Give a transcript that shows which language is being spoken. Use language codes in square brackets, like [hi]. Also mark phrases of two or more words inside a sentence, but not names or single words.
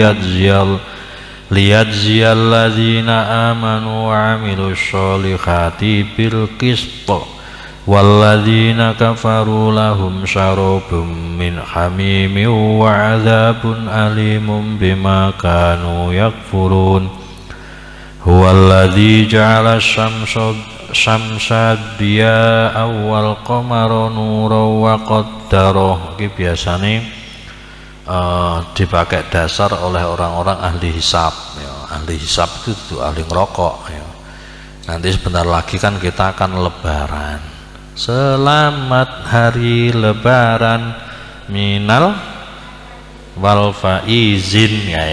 [ar] ليجزي الذين آمنوا وعملوا الصالحات بالقسط والذين كفروا لهم شراب من حميم وعذاب أليم بما كانوا يكفرون هو الذي جعل الشمس ضياء والقمر نورا وقدره. [jv] Iki biasane [id] dipakai dasar oleh orang-orang ahli hisab ya. Ahli hisab itu ahli ngerokok ya. Nanti sebentar lagi kan kita akan lebaran. Selamat hari lebaran [ar] من والفائزين [id] ya.